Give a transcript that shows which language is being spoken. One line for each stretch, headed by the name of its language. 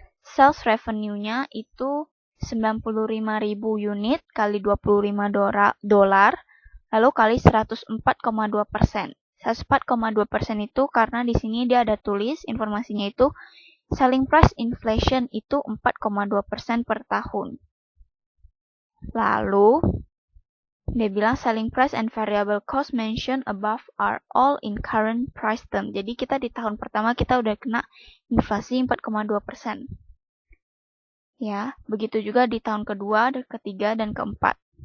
Indonesian: Sales revenue-nya itu 95.000 unit kali 25 dolar, lalu kali 104,2%. 104,2% itu karena di sini dia ada tulis informasinya itu selling price inflation itu 4,2% per tahun. Lalu dia bilang
English: selling price and variable cost mentioned above are all in current price term.
Indonesian: Jadi kita di tahun pertama kita udah kena inflasi 4,2%. Ya, begitu juga di tahun kedua, ketiga, dan keempat.